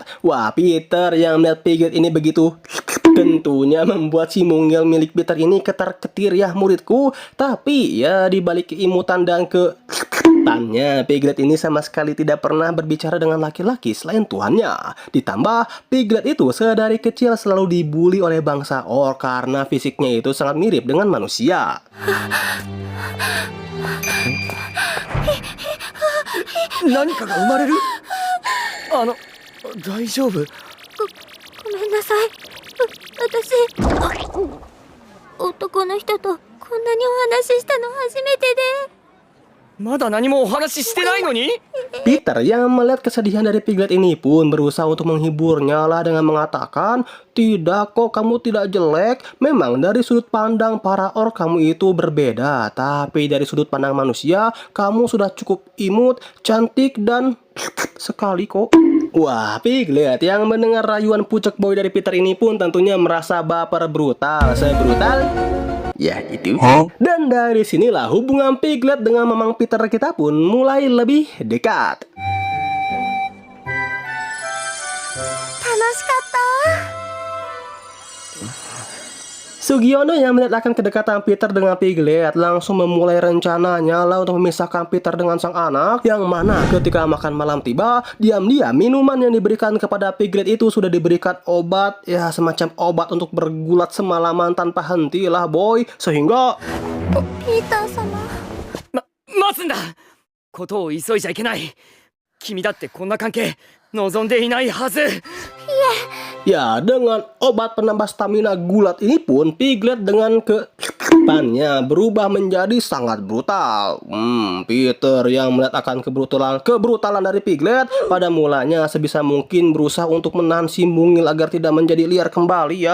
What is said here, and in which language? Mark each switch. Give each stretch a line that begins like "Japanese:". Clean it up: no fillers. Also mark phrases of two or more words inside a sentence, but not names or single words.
Indonesian: Wah, Peter yang melihat Piglet ini begitu tentunya membuat si mungil milik Peter ini ketar-ketir ya muridku. Tapi ya dibalik keimutan dan ketannya, Piglet ini sama sekali tidak pernah berbicara dengan laki-laki selain tuannya. Ditambah Piglet itu sedari kecil selalu dibully oleh bangsa orc karena fisiknya itu sangat mirip dengan manusia.
Japanese: 何かが生まれる大丈夫ごめんなさい。私男の人とこんなにお話ししたの初めてで。まだ何もお話ししてないのに
Indonesian: Peter yang melihat kesedihan dari Piglet ini pun berusaha untuk menghiburnya lah dengan mengatakan, tidak kok, kamu tidak jelek. Memang dari sudut pandang para orc kamu itu berbeda, tapi dari sudut pandang manusia kamu sudah cukup imut, cantik dan sekali kok. Wah, Piglet yang mendengar rayuan pucuk boy dari Peter ini pun tentunya merasa baper brutal. Sebrutal ya itu. Dan dari sinilah hubungan Piglet dengan Mamang Peter kita pun mulai lebih dekat.
Japanese: 楽しかった。
Indonesian: Sugiono yang melihat akan kedekatan Peter dengan Piglet langsung memulai rencananya lah untuk memisahkan Peter dengan sang anak. Yang mana ketika makan malam tiba, diam-diam minuman yang diberikan kepada Piglet itu sudah diberikan obat, ya semacam obat untuk bergulat semalaman tanpa henti lah boy. Sehingga
Japanese: ピーター様。待つんだことを急いじゃいけない君だってこんな関係望んでいないはず
Indonesian: ya dengan obat penambah stamina gulat ini pun Piglet dengan kedepannya berubah menjadi sangat brutal. Peter yang melihat akan kebrutalan dari Piglet pada mulanya sebisa mungkin berusaha untuk menahan si mungil agar tidak menjadi liar kembali ya.